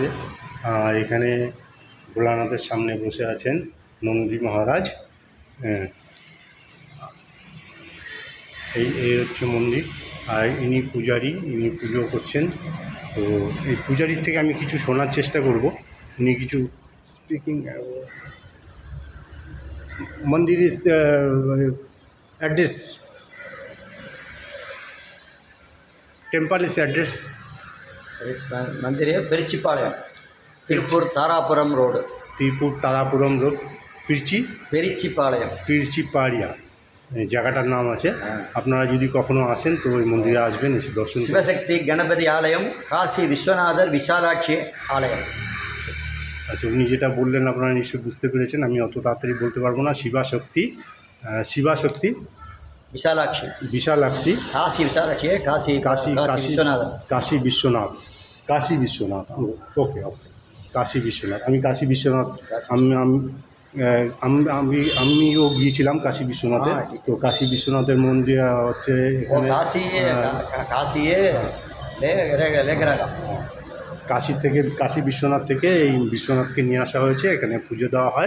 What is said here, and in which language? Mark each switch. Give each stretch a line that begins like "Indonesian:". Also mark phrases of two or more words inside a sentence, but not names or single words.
Bangla: এখানে ভোলানাথের সামনে বসে আছেন নন্দী মহারাজ। এই হচ্ছে মন্দির। আর ইনি পূজারী, ইনি পুজো করছেন। তো এই পূজারীর থেকে আমি কিছু শোনার চেষ্টা করব। উনি কিছু স্পিকিং।
English: mandir is address, temple is address.
Hindi: मंदिर है पेरिचिपालयम, तिरुपुर तारापुरम रोड,
Bangla: पेरिचिपाड़िया জায়গাটার নাম আছে। আপনারা যদি কখনো আসেন তো ওই মন্দিরে আসবেন, এসে দর্শন। शिवशक्ति गणपति आलयम, काशी विश्वनाथ विशालाक्षी आलयम। আচ্ছা, উনি যেটা বললেন আপনারা নিশ্চয়ই বুঝতে পেরেছেন। আমি অত তাড়াতাড়ি বলতে পারবো না। শিবাশক্তি বিশালাক্ষী, काशी विशालाक्षी, काशी विश्वनाथ। কাশী বিশ্বনাথ। ওকে, কাশী বিশ্বনাথ। আমি কাশী বিশ্বনাথ, আমিও গিয়েছিলাম কাশী বিশ্বনাথে। তো কাশী বিশ্বনাথের মন্দির হচ্ছে এখানে কাশী বিশ্বনাথ থেকে এই বিশ্বনাথকে নিয়ে আসা হয়েছে, এখানে পুজো দেওয়া হয়।